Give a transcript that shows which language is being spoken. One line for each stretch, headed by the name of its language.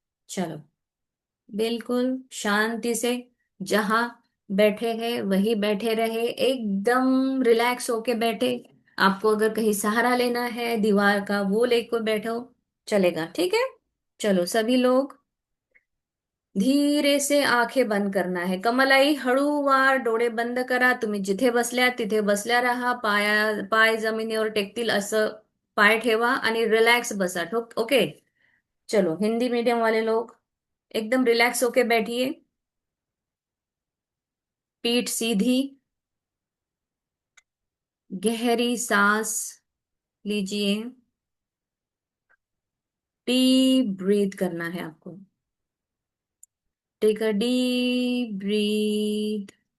Hindi: चलो, बिल्कुल शांति से जहां बैठे हैं वहीं बैठे रहे, एकदम रिलैक्स होके बैठे। आपको अगर कहीं सहारा लेना है दीवार का, वो लेकर बैठो, चलेगा, ठीक है। चलो सभी लोग धीरे से आंखें बंद करना है.
Marathi: कमलाई हळूवार डोळे बंद करा. तुम्ही जिथे बसल्या तिथे बसल्या राहा. पाय जमिनीवर टेकतील असं पाय ठेवा आणि रिलॅक्स बसा.
English: Okay.
Hindi: चलो, हिंदी मीडियम वाले लोग एकदम रिलैक्स होके बैठिए. पीठ सीधी. गहरी सांस लीजिए. डीप ब्रीथ करना है आपको.
English: Take a deep breath.